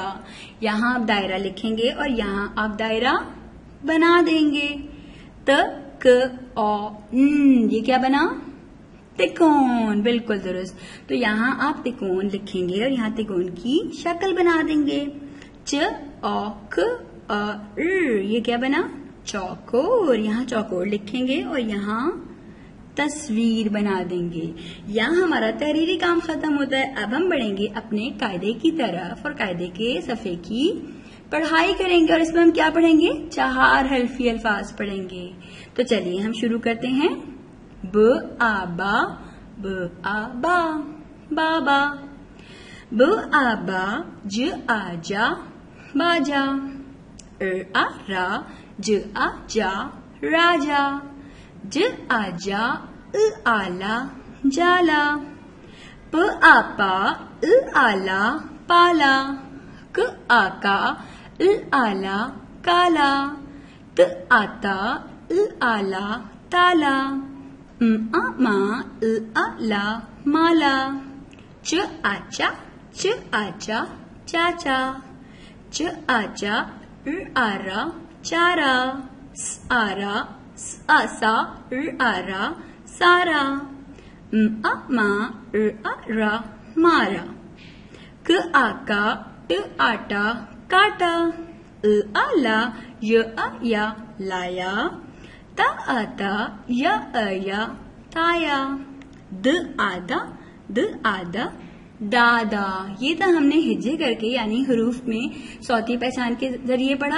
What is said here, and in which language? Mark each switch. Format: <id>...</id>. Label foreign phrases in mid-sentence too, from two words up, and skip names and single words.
<ur>یہاں آپ دائرہ لکھیں گے اور یہاں آپ دائرہ بنا دیں گے. ت ک او ن, یہ کیا بنا؟ تکون. بالکل درست. تو یہاں آپ تکون لکھیں گے اور یہاں تکون کی شکل بنا دیں گے. چ او ک ا ر, یہ کیا بنا؟ چوکور. یہاں چوکور لکھیں گے اور یہاں تصویر بنا دیں گے. یہاں ہمارا تحریری کام ختم ہوتا ہے. اب ہم بڑھیں گے اپنے قاعدے کی طرف اور قاعدے کے صفحے کی پڑھائی کریں گے. اور اس میں ہم کیا پڑھیں گے؟ 4 حرفی الفاظ پڑھیں گے. تو چلیے ہم شروع کرتے ہیں. ب آ با, ب آ با, بابا. ب آ با, ج آ جا, باجا. آ را, ج آ جا, راجا. ج آ جا, آلا, جالا. پ آ پا, آلا, پالا. ک آ کا, آلا, کالا. ت آتا, آلا, تالا. آ ما, آلا, مالا. چ آچا, چ آچا, چاچا. چ آچا, آرا, چارا. س آرا, آسا, آرا, سارا. آ ما, آرا, مارا. ک آکا, آٹا, کاٹا. آلا, یا, لایا. تا آتا, یا, تایا. د آدا, دادا. یہ تو ہم نے ہجے کر کے یعنی حروف میں صوتی پہچان کے ذریعے پڑھا.</ur>